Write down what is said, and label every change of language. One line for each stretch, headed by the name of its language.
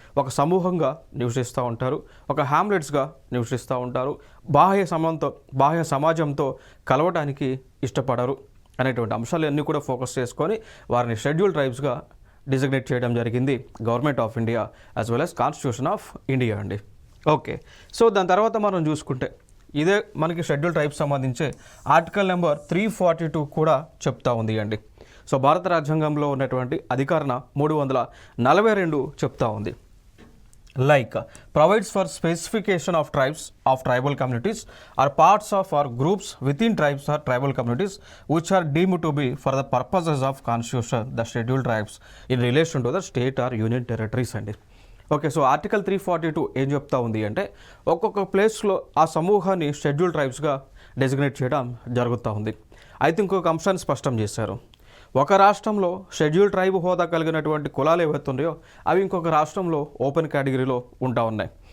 Telugu: ఒక సమూహంగా నివసిస్తూ ఉంటారు, ఒక హ్యామ్లెట్స్గా నివసిస్తూ ఉంటారు, బాహ్య సమాజంతో కలవడానికి ఇష్టపడరు అనేటువంటి అంశాలన్నీ కూడా ఫోకస్ చేసుకొని వారిని షెడ్యూల్ ట్రైబ్స్గా డిజిగ్నేట్ చేయడం జరిగింది
English: government of India as well as constitution of India
Telugu: అండి. ఓకే. సో దాని తర్వాత మనం చూసుకుంటే ఇదే మనకి షెడ్యూల్ ట్రైబ్స్ సంబంధించి ఆర్టికల్ నెంబర్ 342 కూడా చెప్తా ఉంది అండి. సో భారత రాజ్యాంగంలో ఉన్నటువంటి అధికరణ 342 చెప్తా ఉంది.
English: Like provides for specification of tribes of tribal communities or parts of or groups within tribes or tribal communities which are deemed to be for the purposes of constitution the scheduled tribes in relation to the state or union territories అండి. Okay.
Telugu: So article 342 ఏం చెప్తా ఉంది అంటే ఒక్కొక్క ప్లేస్లో ఆ సమూహాన్ని schedule ట్రైబ్స్గా designate చేయడం జరుగుతూ ఉంది. అయితే ఇంకొక అంశాన్ని స్పష్టం చేశారు. ఒక రాష్ట్రంలో షెడ్యూల్ ట్రైబ్ హోదా కలిగినటువంటి కులాలు ఏవైతే ఉన్నాయో అవి ఇంకొక రాష్ట్రంలో ఓపెన్ కేటగిరీలో ఉన్నాయి.